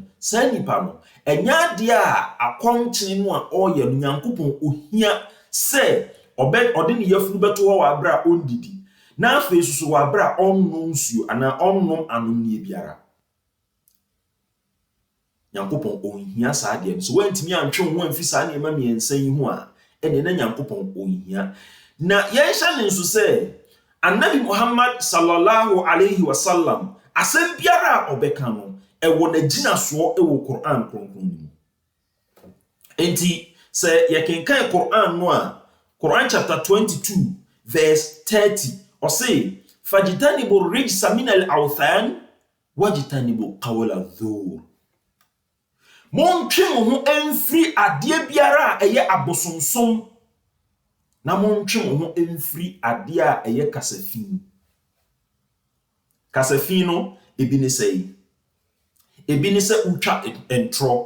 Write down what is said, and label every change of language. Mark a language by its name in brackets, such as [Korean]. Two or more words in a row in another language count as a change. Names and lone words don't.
[Akan] Saa nipa no ɛnyɛ adeɛ a akɔmkyene no a ɔyɛ no Nyankopɔn ohia sɛ ɔde ne yafunu bɛto hɔ wɔ abere a ɔndidi na afei so wɔ abere a ɔnnom nsuo anaa ɔnnom anomnie biara. Nyankopɔn ɔnhia saa adeɛ no. So wantumi antwe ho amfi saa nneɛma mmiɛnsa yi ho a, ɛne na Nyankopɔn ɔnhia. Na yɛnhyɛ ne nso sɛ Annabi Muhammad [Arabic] صلى الله عليه وسلم [Akan] asɛm biara a ɔbɛka no ɛwɔ n'agyinasoɔ ɛwɔ Quran kronkron mu. Enti sɛ yɛkenkan Quran no a, Quran [English] chapter 22 verse 30 [Akan] ɔse, [Arabic] فاجتنبوا الرجس من الأوثان واجتنبوا قول الزور. [Akan] Montwe mo ho amfiri adeɛ biara a ɛyɛ abosonsom na montwe mo ho amfiri adeɛ a ɛyɛ kasafin. Kasafin no ebi ne sɛ ebi ne sɛ utwa entro.